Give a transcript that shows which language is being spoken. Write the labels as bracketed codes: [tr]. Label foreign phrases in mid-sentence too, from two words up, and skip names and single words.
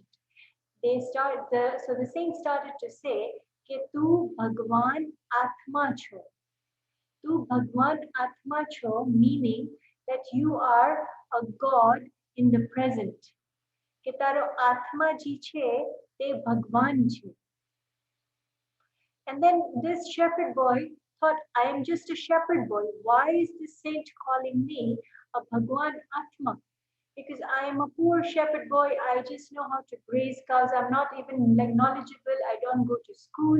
[en] So the saint started to say, [gu] "કે તું ભગવાન આત્મા છો." તું ભગવાન આત્મા છો, [en] meaning that you are a God in the present. [gu] કે તારો આત્મા જી છે, તે ભગવાન છે. [en] And then this shepherd boy thought, I am just a shepherd boy. Why is this saint calling me a Bhagwan Atma? Because I am a poor shepherd boy. I just know how to graze cows. I'm not even like knowledgeable. I don't go to school.